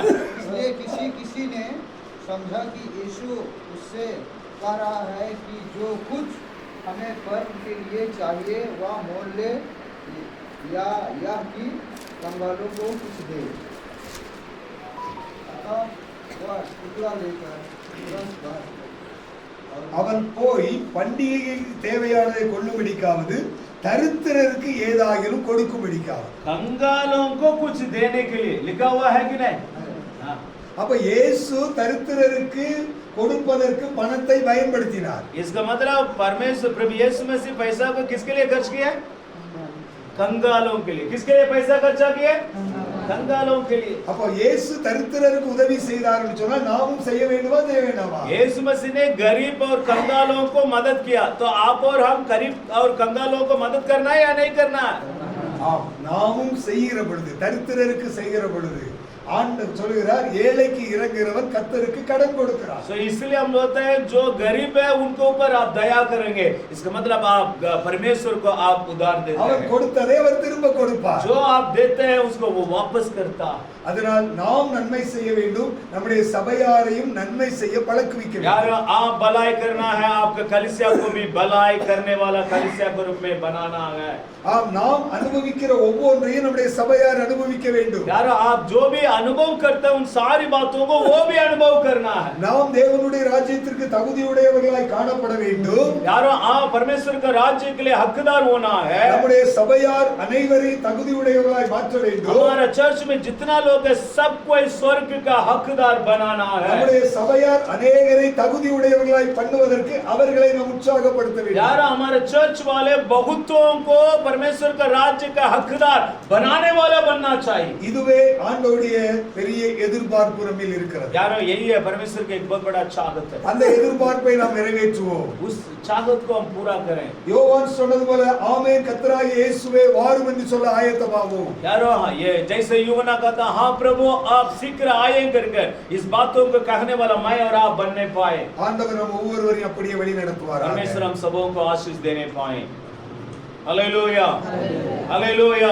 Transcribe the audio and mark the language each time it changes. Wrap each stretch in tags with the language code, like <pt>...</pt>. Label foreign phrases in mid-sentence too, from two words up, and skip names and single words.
<hi>इसलिए किसी ने समझा कि यीशु उससे कह रहा है कि जो कुछ हमें कर्म के लिए चाहिए वह मोल ले, या यह कि कंगालों को कुछ दे। अतः वह टुकड़ा लेकर तुरंत बाहर गया।</hi> <ta>அவன் போய் பண்டிகைக்கு தேவையானதை கொள்ளும்படிக்காவது தரித்திரருக்கு ஏதாகிலும் கொடுக்கும்படிக்காவது.</ta> <hi>कंगालों को कुछ देने के लिए लिखा हुआ है कि नहीं? हाँ।</hi> <ta>அப்ப இயேசு தரித்திரருக்கு கொடுப்பதற்கு பணத்தை பயன்படுத்தினார்.</ta> <hi>इसका मतलब परमेश्वर प्रभु यीशु मसीह पैसा को किसके लिए खर्च किया? कंगालों के लिए। किसके लिए पैसा खर्चा किया? कंगालों के लिए।</hi> <ta>அப்ப இயேசு தரித்திரருக்கு உதவி செய்தார்னு சொன்னா நாமும் செய்ய வேண்டுமா செய்ய வேண்டாமா?</ta> <hi>यीशु मसीह ने गरीब और कंगालों को मदद किया, तो आप और हम गरीब और कंगालों को मदद करना है या नहीं करना?</hi> <ta>ஆம், நாமும் செய்கிற பொழுது தரித்திரருக்கு செய்கிற பொழுது ஆண்டவர் சொல்கிறார், ஏழைக்கு இறங்குகிறவன் கர்த்தருக்கு கடன் கொடுக்கிறார்.</ta> <hi>तो इसलिए हम बोलते हैं जो गरीब है उनके ऊपर आप दया करेंगे, इसका मतलब आप परमेश्वर को आप उधार देते</hi> <ta>அவர்</ta> <hi>हैं।</hi> <ta>கொடுத்ததை அவர் திரும்ப கொடுப்பார்.</ta> <hi>जो आप देते हैं उसको वो वापस करता।</hi> <ta>அதனால் நாம் நன்மை செய்ய வேண்டும், நம்முடைய சபையாரையும் நன்மை செய்ய பழக்குவிக்க</ta> <hi>यार</hi> <ta>வேண்டும்.</ta> <hi>आप भलाई करना है, आपके कलीसिया को भी भलाई करने वाला कलीसिया के रूप में बनाना है।</hi> <ta>ஆம், நாம் அனுபவிக்கிற ஒவ்வொன்றையும் நம்முடைய சபையார் அனுபவிக்க வேண்டும்.</ta> <hi>यार आप जो भी अनुभव करते हैं उन सारी बातों को वो भी अनुभव करना है।</hi> <ta>நாம் தேவனுடைய ராஜ்யத்திற்கு தகுதியுடையவர்களாய் காணப்பட வேண்டும்.</ta> <hi>यारो आप परमेश्वर का राज्य के लिए हकदार होना है।</hi> <ta>நம்முடைய சபையார் அனைவரையும் தகுதியுடையவர்களாய் மாற்ற வேண்டும்.</ta> <hi>हमारा चर्च में जितना लोग है सबको इस स्वर्ग का हकदार बनाना है।</hi> <ta>நம்முடைய சபையார் அநேகரை தகுதியுடையவர்களாய் பண்ணுவதற்கு அவர்களை நாம் உற்சாகப்படுத்த வேண்டும்.</ta> <hi>यार हमारे चर्च वाले बहुतों को परमेश्वर का राज्य का हकदार बनाने वाला बनना चाहिए।</hi> <ta>இதுவே ஆண்டவருடைய பெரிய எதிர்பார்ப்பு நம்மில் இருக்கிறது.</ta> <hi>यारो यही है परमेश्वर का एक बहुत बड़ा चाहत है।</hi> <ta>அந்த எதிர்பார்ப்பை நாம் நிறைவேற்றுவோம்.</ta> <hi>उस चाहत को हम पूरा करें।</hi> <ta>யோவான் சொன்னது போல ஆமென் கர்த்தராகிய இயேசுவே வாரும் என்று சொல்ல ஆயத்தமாவோம்.</ta> <hi>यारो ये जैसे यूहन्ना कहता हाँ प्रभु आप शीघ्र आए करके इस बातों को कहने वाला मैं और आप बनने पाए।</hi> <ta>ஆண்டவர் நம்ம ஒவ்வொருவரையும் அப்படியே வழி நடத்துவாராக.</ta> <hi>परमेश्वर हम सबों को आशीष देने पाए। हालेलुया हालेलुया।</hi>